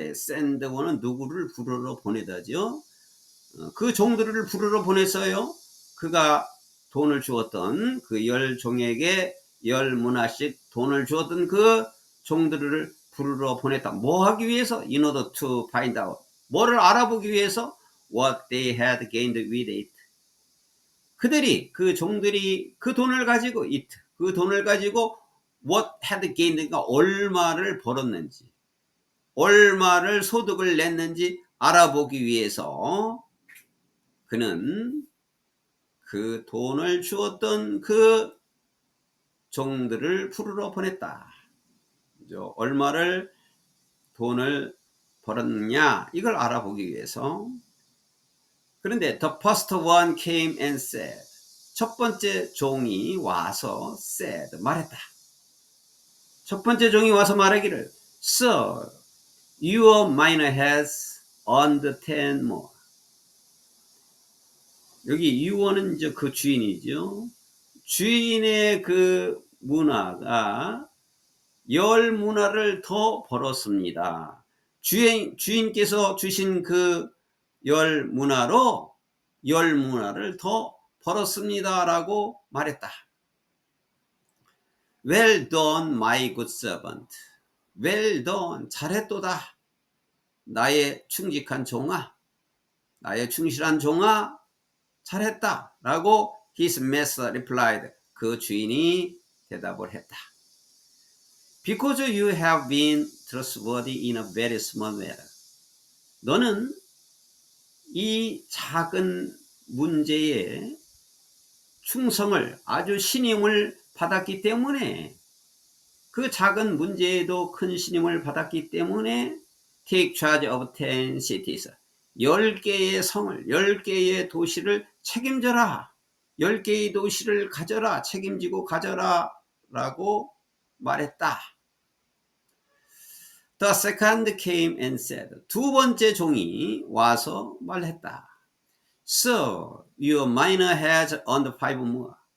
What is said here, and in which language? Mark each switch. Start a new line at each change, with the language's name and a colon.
Korean: send는 누구를 부르러 보내다죠. 그 종들을 부르러 보냈어요. 그가 돈을 주었던 그 10종에게 10문화씩 돈을 주었던 그 종들을 부르러 보냈다. 뭐 하기 위해서?
English: In order to find out.
Korean: 뭐를 알아보기 위해서?
English: What they had gained with it.
Korean: 그 종들이 그 돈을 가지고 그 돈을 가지고
English: what had gained
Korean: 가 얼마를 벌었는지, 얼마를 소득을 냈는지 알아보기 위해서 그는 그 돈을 주었던 그 종들을 부르러 보냈다. 얼마를 돈을 벌었느냐 이걸 알아보기 위해서. 그런데
English: the first one came and said.
Korean: 첫 번째 종이 와서
English: said
Korean: 말했다. 첫 번째 종이 와서 말하기를
English: Sir, your miner has earned 10 more.
Korean: 여기 유어는 이제 그 주인이죠. 주인의 그 문화가 10문화를 더 벌었습니다. 주인께서 주신 그 10문화를 더 벌었습니다 라고 말했다.
English: Well done, my good servant. Well done,
Korean: 잘했도다. 나의 충직한 종아, 나의 충실한 종아, 잘했다 라고
English: his master replied.
Korean: 그 주인이 대답을 했다.
English: Because you have been trustworthy in a very small matter.
Korean: 너는 이 작은 문제에 충성을, 아주 신임을 받았기 때문에, 그 작은 문제에도 큰 신임을 받았기 때문에
English: take charge of 10 cities.
Korean: 10개의 성을, 10개의 도시를 책임져라. 10개의 도시를 가져라. 책임지고 가져라. 라고 말했다.
English: The second came and said.
Korean: 두 번째 종이 와서 말했다.
English: Sir, your miner has earned 5 more.